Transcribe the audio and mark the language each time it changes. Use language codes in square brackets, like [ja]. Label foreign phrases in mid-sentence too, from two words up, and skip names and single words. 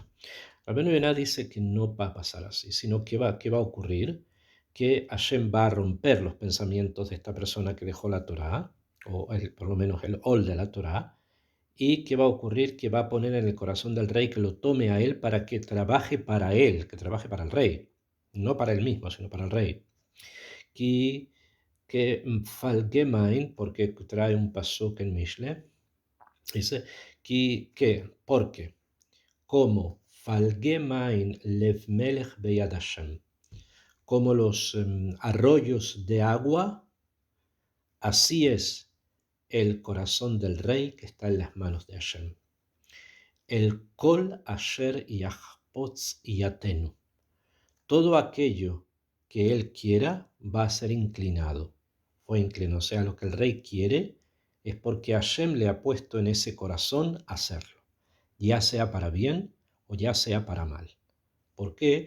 [es] Rabbeinu Yonah dice que no va a pasar así, sino que va a ocurrir que Hashem va a romper los pensamientos de esta persona que dejó la Torah, o por lo menos el ol de la Torah, y que va a ocurrir que va a poner en el corazón del rey que lo tome a él para que trabaje para él, que trabaje para el rey, no para él mismo, sino para el rey. Que Falgemain, porque trae un pasuk en Mishle, dice porque como Falgemain [he] לב מלך ביד השם, [es] como los arroyos de agua, así es el corazón del rey que está en las manos de Hashem. [he] על כל אשר יחפוץ יטנו, [es] todo aquello que él quiera va a ser inclinado. Fue inclinado, o sea, lo que el rey quiere es porque Hashem le ha puesto en ese corazón hacerlo. ya sea para bien o ya sea para mal. ¿Por qué?